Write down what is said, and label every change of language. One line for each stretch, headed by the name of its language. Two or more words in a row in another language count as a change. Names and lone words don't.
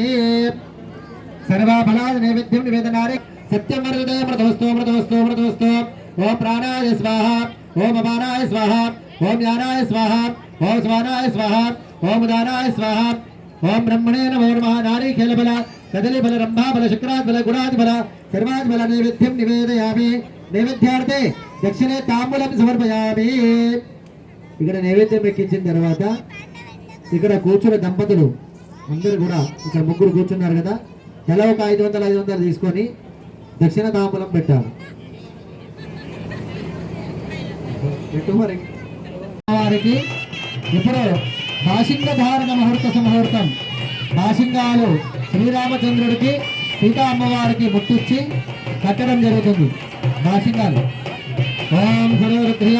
Sanskrit: సర్వఫలాది నైవేద్యం నివేదనారి. సత్యం వరదే మృతవస్తు మృతవస్తు మృతవస్తు. ఓం ప్రాణాయ స్వాహ. ఓం అపానాయ స్వాహ. ఓం జ్ఞానాయ స్వాహ. ఓం స్వానాయ స్వాహ. ఓం ఉదానాయ స్వాహ. ఓం బ్రహ్మణే నమో నమః. నారీకేళబల कदली बल रंभा बल शुक्रात् बल गुणात् बल सर्वात् बल नैवेद्यं निवेदयामि नैवेद्यार्थे दक्षिणे तांबूलं समर्पयामि
Telugu: ఇక్కడ నైవేద్యం ఎక్కించిన తర్వాత ఇక్కడ కూర్చున్న దంపతులు అందరూ కూడా ఇక్కడ ముగ్గురు కూర్చున్నారు కదా తలా ఒక 500 తీసుకొని దక్షిణ తాంబూలం పెట్టాలి వారికి ఇప్పుడు బాషింగ ధారణ ముహూర్తం బాషింగాలు శ్రీరామచంద్రుడికి సీతా అమ్మవారికి ముట్టించి కట్టడం జరుగుతుంది బాషింగాలు
Sanskrit: ఓం సర్వరుద్ధ్యా